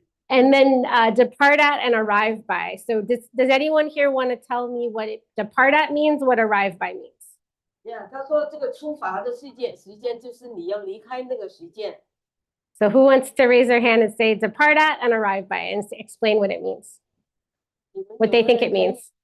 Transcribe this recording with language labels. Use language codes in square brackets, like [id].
[en] And then depart at and arrive by. So does anyone here want to tell me what depart at means, what arrive by means? [zh] Yeah， 他说这个出发的时间就是你要离开那个时间。 [en] So who wants to raise their hand and say depart at and arrive by and explain what it means, what they think it means?